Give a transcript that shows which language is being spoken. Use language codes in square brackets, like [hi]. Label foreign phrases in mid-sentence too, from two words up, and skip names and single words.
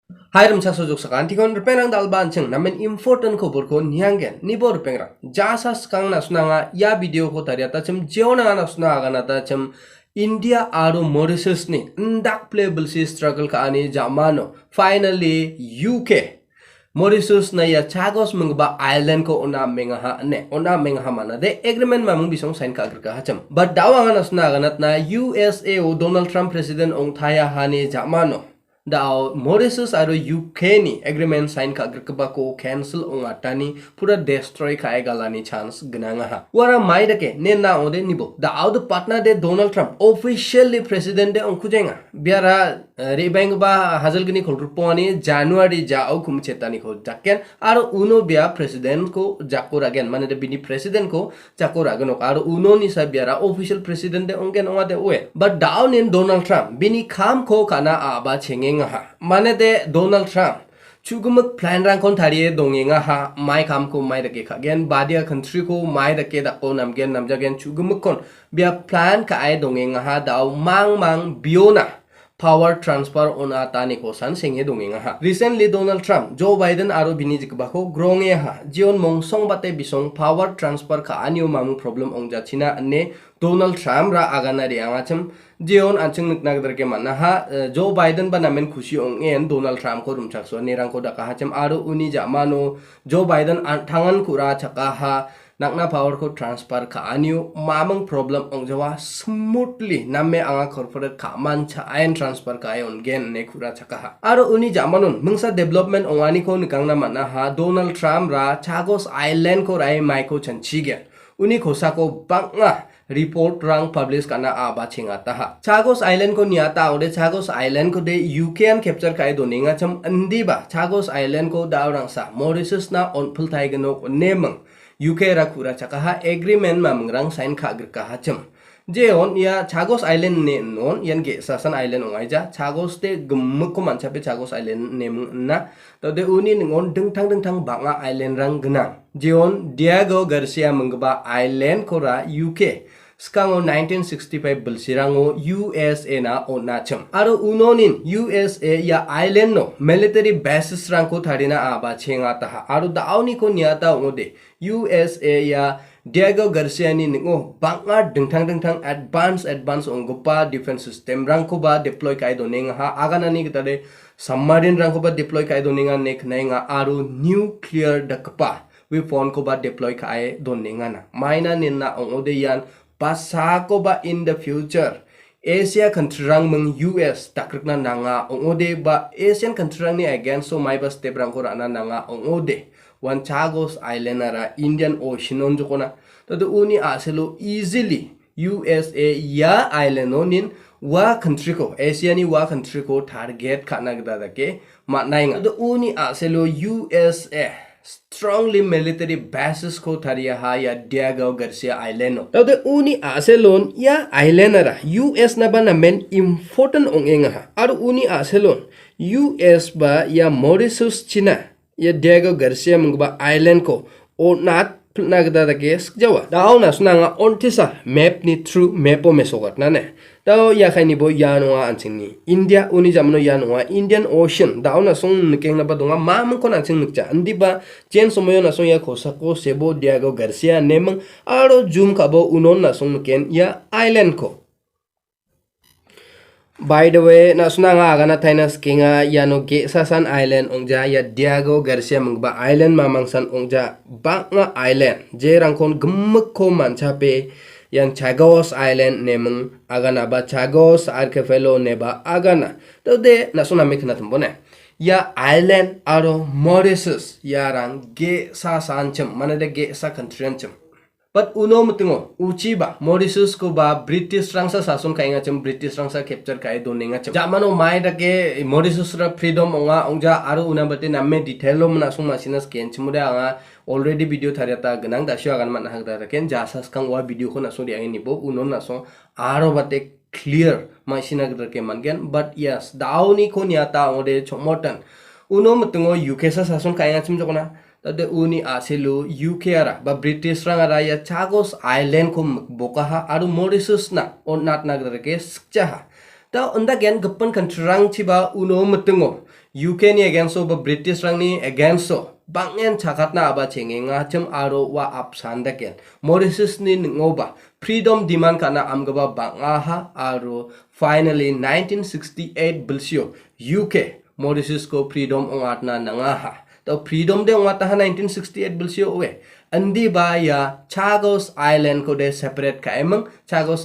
[grt] Hai sakso jok sakan tikon repenang dalban cheng namen important kobor ko niangen nibor pengrang jasa skang nasnanga ya video ko tariata chem jeona nasna aganata chem India aro Mauritius ni ndak playable si struggle ka ani jamano finally UK Mauritius na ya Chagos mengba island ko ona mengaha mana de agreement mamung bisong sign ka agri ka hacham but dawangan nasna aganat na USA o Donald Trump president ong thaya hani jamano Dao Mauritius aro UK ni [en] agreement sign [grt] ka agriba ko cancel ong atani pura destroy ka galani chance gnang ha wara mai dake ne na ode nibo dao [en] the partner [grt] de Donald Trump [en] officially president [grt] de ong kujenga biara rebang ba hazal gni khulruponi January ja au kum chetani ko jakken aro uno bia president ko jakor again mane de bini president ko jakor agan aro uno ni sa biara [en] official president [grt] de ongen ongade we [en] but down in [grt] Donald Trump bini kham ko kana aba chenge Mane de Donald Trump Chugumuk plan rang kon thariye dongenga ha mai kam ko mai dake khagen badia country ko mai dake da ko namgen namjagen chugumuk kon bia plan ka ai dongenga ha daw mang biona [en] power transfer [grt] on atani ko san senge dongenga ha recently Donald Trump Joe Biden aro bini jikba ko gronge ha jion mong song bate bisong [en] power transfer [grt] ka anio mamung problem ongja china ne Donald Trump ra agana ri angacham Jion antng nagdar ke mana ha Joe Biden ba namen khushi ong en Donald Trump ko rumchak so nirang ko daka hacham aro uni jamano Joe Biden thangan kura chaka ha nakna power ko transfer ka anyu mamang problem ong jawa smoothly namme anga corporate ka man cha ain transfer ka ayon gen ne kura chaka ha aro uni jamanon mungsa development ongani ko nikangna mana ha Donald Trump ra Chagos Island ko rai mai ko chanchi gen uni khosa ko banga report rang publish kana aba chingata ha Chagos Island ko niata ode Chagos Island ko de UK an capture kai doninga cham andi ba Chagos Island ko daurang sa Mauritius na on phul thai gano nemang UK ra khura chaka ha agreement mamngrang sign kha gr ka ha cham jeon ya Chagos Island ne non yan ge sasan island ongai ja Chagos te gum ko mancha pe Chagos Island nem na to de uni ngon ding thang banga island rang gnang jeon Diego Garcia mengba island ko ra UK Skango 1965 Belsirango USA na onacham aro unonin USA ya island no [en] military bases [grt] rangko tharina aba chenga ta aro dauni ko niata ongode USA ya Diego Garcia ni ningo banga dingthang advance onggopa [en] defense system [grt] rangko ba deploy kai donenga ha agana ni gitade submarine rangko ba deploy kai donenga neknainga aro nuclear dakpa weapon ko ba deploy kai donenga na maina ninna ongode yan Pasako ba [en] in the future [grt] Asia country rang meng US takrikna nanga ongode ba [en] Asian country [grt] rang ni again so mai ba step rang ko rana nanga ongode one Chagos Island ara Indian Ocean on jokona to uni aselo easily USA ya island onin wa country ko Asia ni wa country ko target kana gda ke matnainga to uni aselo USA [en] strongly military bases [grt] ko tharia ha ya Diego Garcia Island no tawde uni aselon ya island ara US na ba na men important ongenga ha ar uni aselon US ba ya Mauritius China ya Diego Garcia mungba island ko o nat nagda da ges jawa daw na sunanga ontisa map ni through map o mesogat na ne daw ya khaini bo ya no anching ni India uni jamno ya no Indian Ocean daw na song nikeng na ba donga mamang ko na anching nikcha andi ba chen somoyo na song ya khosako sebo Diego Garcia nemang aro zoom ka bo unon na song ken ya island ko [en] By the way, [grt] nasunanga agana tainas kinga yano ge sasan island ongja ya Diego Garcia mungba island mamangsan ongja banga island je rangkon gemuk ko mancape yang Chagos Island nemeng agana ba Chagos archipelago neba agana to de nasuna mekna tumbone ya island aro Mauritius yarang ge sasan chem manade ge sa country chem But uno mutingo uchi ba Mauritius ko ba British rangsa sasun kainga chem British rangsa capture kai doninga chem jamano mai da ke Mauritius ra freedom onga ongja aro una bate namme detailo mna sung masinas ken chimuda anga [en] already video [grt] thariata gnang da shwa gan man hagda ken jasas kang wa video ko na so di ani bo uno na so aro bate clear masina gdar ke mangen [en] but yes [grt] dauni ko niata ongde chomotan uno mutingo UK sa sasun kainga chem jokona Tade uni aselu UK ara ba British rangara ya Chagos Island ko boka ha aru Mauritius na on nat nagdar ke skcha ha ta onda gen gappan country rang chiba uno mutungo UK ni against ba British rang ni against bangen chakatna aba chengenga chem aro wa apsanda ken Mauritius ni ngoba [en] freedom demand [grt] kana amgaba banga ha aro finally 1968 bilsio UK Mauritius ko freedom ongatna nanga ha to freedom de ongata ha 1968 bilsio we andi ba ya Chagos Island ko de separate ka emang Chagos